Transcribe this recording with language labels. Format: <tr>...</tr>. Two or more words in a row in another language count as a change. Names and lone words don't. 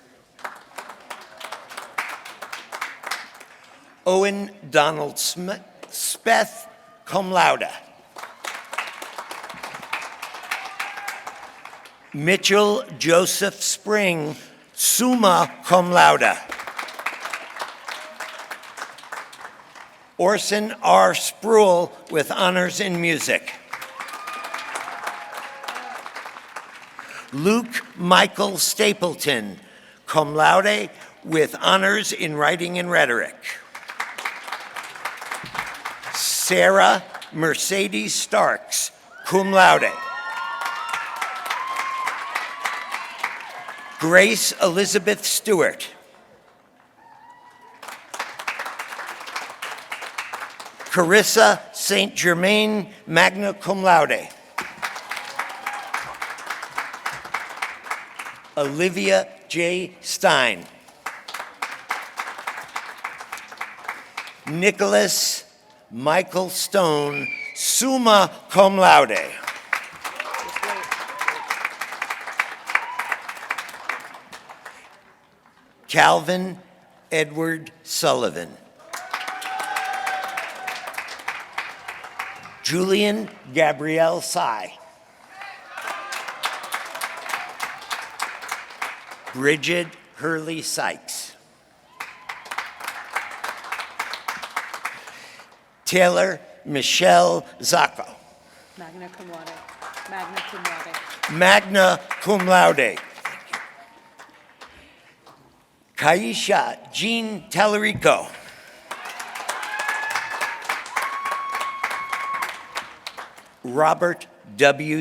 <en>Owen Donald Speth,</en> <la>cum laude.</la> <en>Mitchell Joseph Spring,</en> <la>summa cum laude.</la> <en>Orson R. Spruill with honors in music. Luke Michael Stapleton,</en> <la>cum laude</la> <en>with honors in writing and rhetoric. Sarah Mercedes Starks,</en> <la>cum laude.</la> <en>Grace Elizabeth Stewart. Carissa St. Germain,</en> <la>magna cum laude.</la> <en>Olivia J. Stein. Nicholas Michael Stone,</en> <la>summa cum laude.</la> <en>Calvin Edward Sullivan. Julian Gabrielle Sy. Bridget Hurley Sykes. Taylor Michelle Zacco.</en> <la>Magna cum laude. Magna cum laude. Magna cum laude. Kaisha Jean Tallarico.</la> <en>Robert W.</en>